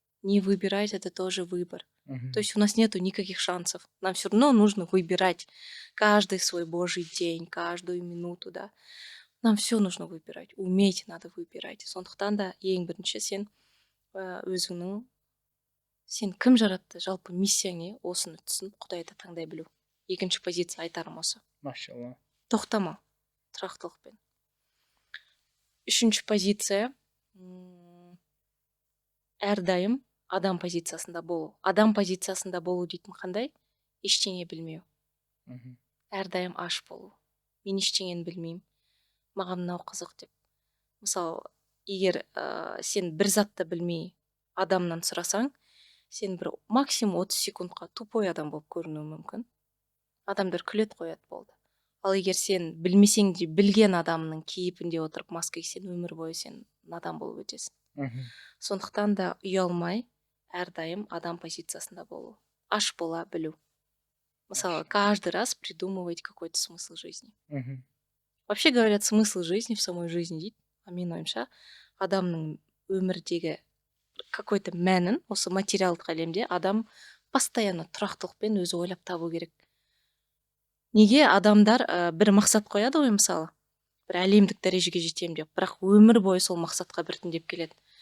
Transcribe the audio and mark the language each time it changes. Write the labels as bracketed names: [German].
[Russian] Не выбирать это тоже выбор. То есть у нас нету никаких шансов. Нам все равно нужно выбирать каждый свой Божий день, каждую минуту, да. Нам все нужно выбирать. Уметь надо выбирать. [Kazakh] Сондықтан да ең бірінші сен өзіңнің сен кім жаратты, жалпы миссияң не, осыны түсініп Құдайды таңдай білу. Екінші позиция айтарым осы. Машалла. Тоқтама, тұрақтылықпен. Үшінші позиция әрдайым адам позициясында болу. Адам позициясында болу дейтін қандай? Ештеңе білмеу. Әрдайым аш болу. Мен ештеңені білмеймін. Маған мынау қызық деп. Мысалы, егер сен бір затты білмей адамнан сұрасаң, сен бір максимум 30 секундқа тупой адам болып көрінуі мүмкін. Адамдар күлет қояды болды. Ал егер сен білмесең де білген адамның кейпінде отырып маска кисең, өмір бойы сен надан болып өтесің. Сондықтан да ұялмай, әрдайым адам позициясында болу. Аш бола білу. Мысалы, [Russian] каждый раз придумывать какой-то смысл жизни. Вообще говорят, смысл жизни в самой жизни [Kazakh] дейді. А мен ойымша, адамның өмірдегі какой-то мәнін, осы материалдық әлемде адам постоянно тұрақтылықпен өзі ойлап табу керек. Неге адамдар бір мақсат қояды ғой, мысалы, бір әлемдік дәрежеге жетем деп, бірақ өмір бойы сол мақсатқа біртіндеп келеді.